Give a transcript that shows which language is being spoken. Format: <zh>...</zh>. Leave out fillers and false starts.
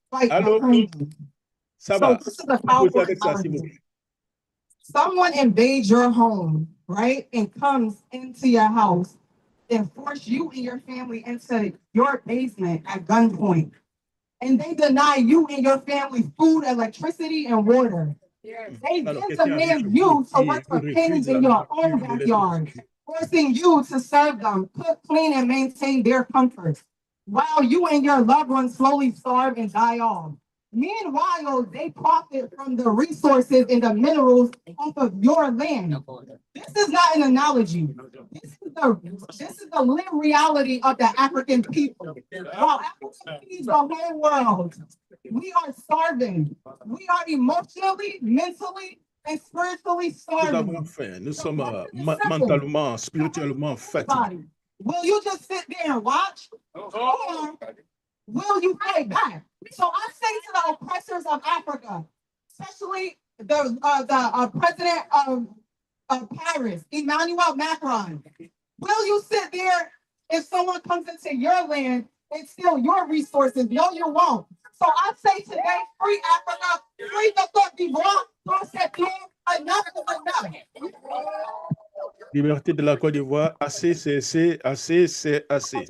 <fr>Allô? Ça va. Composez avec ça, s'il vous plaît.</fr> <en>Someone invades your home, right, and comes into your house and force you and your family into your basement at gunpoint. And they deny you and your family food, electricity, and water. They then demand you to work for pennies in your own backyard, forcing you to serve them, cook, clean, and maintain their comforts, while you and your loved ones slowly starve and die off. Meanwhile, they profit from the resources and the minerals off of your land. This is not an analogy. This is the lived reality of the African people. While Africa feeds the whole world, we are starving. We are emotionally, mentally, and spiritually</en> <fr>Nous</fr> <en>starving.</en> <fr>avons faim. Nous sommes mentalement, spirituellement fatigués.</fr> <en>Will you just sit there and watch? Or will you fight back? So I say to the oppressors of Africa, especially the president of Paris, Emmanuel Macron, will you sit there if someone comes into your land and steal your resources? No, you won't. So I say today, free Africa, free the Côte d'Ivoire, enough is enough.</en> <fr>Liberté de la Côte d'Ivoire, assez, c'est assez, c'est assez.</fr>